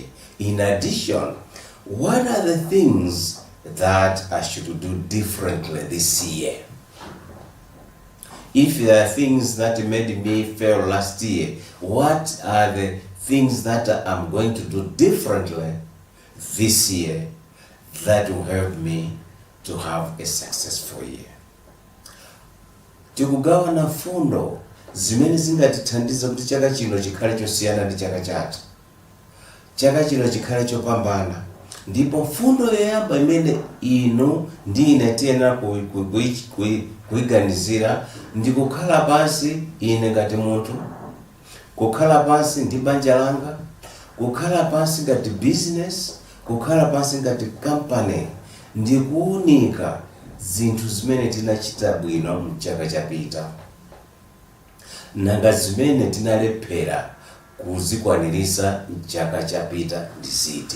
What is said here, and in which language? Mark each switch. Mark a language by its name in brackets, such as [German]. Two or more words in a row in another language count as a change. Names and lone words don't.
[English] In addition, what are the things that I should do differently this year? If there are things that made me fail last year, what are the things that I'm going to do differently this year that will help me to have a successful year? [Nyanja] Tikugawana fundo zimene zingatithandiza kuti chaka chino chikhale chosiyana ndi chaka chatha, chaka chino chikhale chopambana. Ndipo fundo yoyamba imene ino ndine tiyenera kuiganizira ndi kukhala pansi ine ngati munthu, kukhala pansi ndi banja langa, kukhala pansi ngati business, kukhala pansi ngati company, ndi kuunika zinthu zimene tinachita bwino mchaka chapita nanga zimene tinalephera kuzikwanirisa mchaka chapita ndi ziti.